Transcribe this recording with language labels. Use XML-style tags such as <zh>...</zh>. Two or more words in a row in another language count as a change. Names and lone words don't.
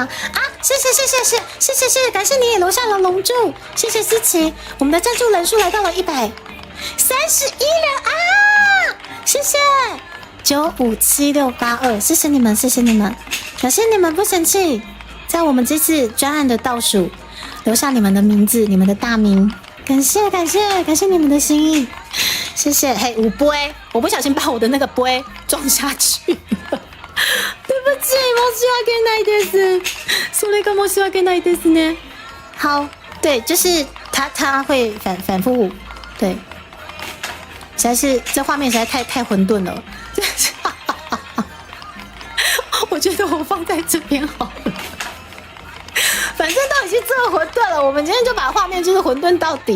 <zh>啊，谢谢，感谢你也留下了龙柱，谢谢思琪，我们的赞助人数来到了131人啊，谢谢957682，谢谢你们，感谢你们不生气，在我们这次专案的倒数留下你们的名字，你们的大名，感谢你们的心意，谢谢。嘿，五杯，我不小心把我的那个杯撞下去了。对不起，</zh> <ja>申し訳ないです。それが申し訳ないですね。</ja> <zh>好，对，就是它会反复，对，实在是这画面实在太混沌了。我觉得我放在这边好了。反正都已经这么混沌了，我们今天就把画面就是混沌到底。</zh>